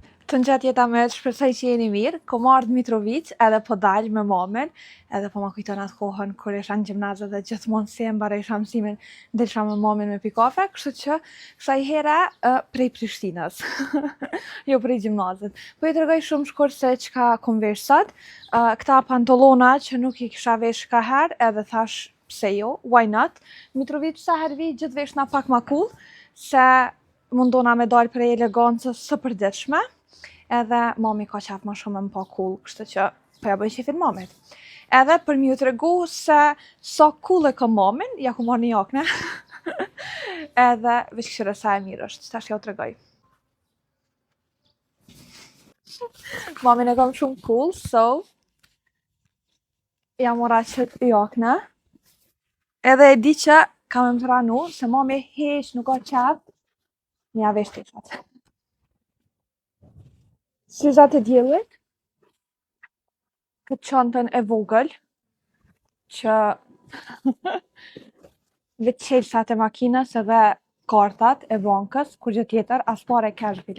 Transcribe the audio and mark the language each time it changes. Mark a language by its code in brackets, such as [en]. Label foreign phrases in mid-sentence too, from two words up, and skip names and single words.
[sq] Të gjatë jeta me shpresoj që jeni mirë, ko marrë Mitrovic edhe po dalj me mamin, edhe po ma kujton atë kohën kur isha në gjimnaz dhe gjithmonë si e mbarojsha mësimin, dilsha me mamin me pi kafe, kështu që kësaj here prej Prishtinës, jo prej gjimnazit. Po i tregoj shumë shkurt se çka kom vesh sot, këta pantallona që nuk i kisha vesh ka herë, edhe thash pse jo, [en] why not? [sq] Mitrovic sa herë vi gjithë veshna pak ma cool, se mundona me dalë prej elegancës së përditshme, edhe mami ka qef ma shumë më pa cool, kështu që po ja bëj qefin mamit. Edhe për m'ju tregu se sa cool e ka mamin, ja ku marrë një jakne, edhe veç këshire sa e mirë është, tash ja u tregoj. Mamin e kam shumë cool, so ja mora qët jakne, edhe e di që kam e pranu se mami hiq nuk ka qef me ja vesh tishat. Syzat e diellit, këtë çantën e vogël, që veç çelësat e makinës edhe kartat e bankës, kur gjë tjetër, as pare cash bile.